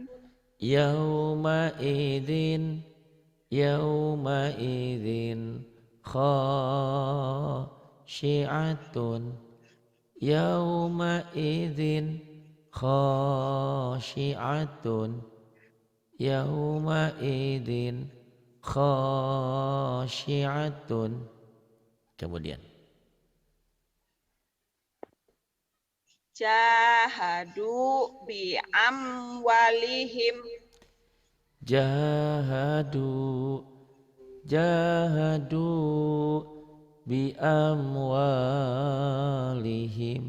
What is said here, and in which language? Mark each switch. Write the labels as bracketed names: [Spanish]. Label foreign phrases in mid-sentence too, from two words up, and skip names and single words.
[Arabic] يومئذ خاشعة. يومئذ خاشعة. يومئذ خاشعة. Kemudian جاهدوا بأموالهم. جاهدوا جاهدوا بأموالهم.